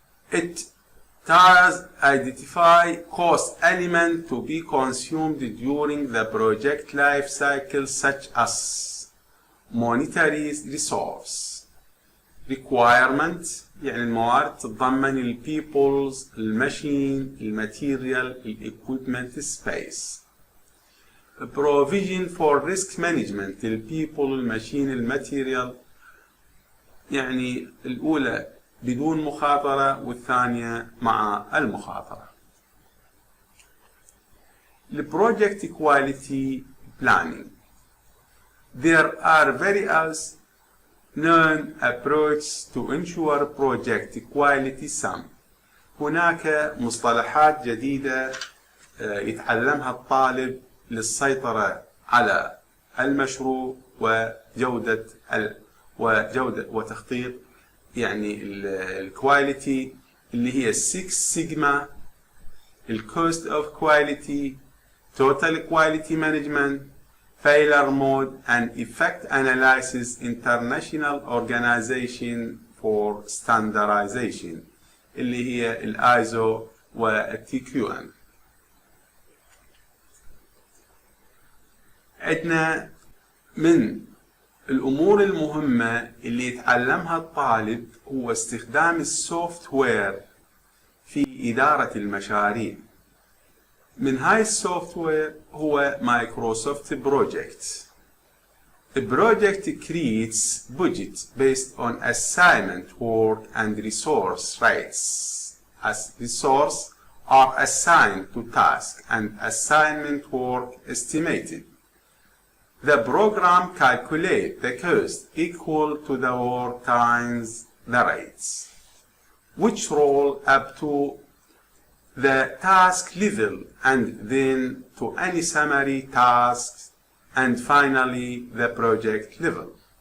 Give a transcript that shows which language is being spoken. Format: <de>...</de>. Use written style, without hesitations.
<en>It does identify cost elements to be consumed during the project life cycle such as monetary resource requirement،</en> <ar>يعني الموارد تتضمن ال</ar> <en>peoples الماشين الماتيريال equipment space. provision for risk management</en> <ar>ال people الماشين الماتيريال، يعني الأولى بدون مخاطرة والثانية مع المخاطرة.</ar> <en>project quality planning there are various known approaches to ensure project quality some.</en> <ar>هناك مصطلحات جديدة يتعلمها الطالب للسيطرة على المشروع وجودة وتخطيط يعني الكواليتي اللي هي 6 سيجما،</ar> <en>الكوست of quality, total quality management, failure mode and effect analysis international organization for standardization</en> <ar>اللي هي</ar> <en>الايزو والتي Q M.</en> <ar>عندنا من الامور المهمة اللي يتعلمها الطالب هو استخدام السوفت وير في إدارة المشاريع. من هاي السوفت وير هو مايكروسوفت بروجكت.</ar> <en>A project creates budget based on assignment work and resource rates. As resource are assigned to task and assignment work estimated. The program calculates the cost equal to the work times the rates, which roll up to the task level and then to any summary tasks and finally the project level.</en>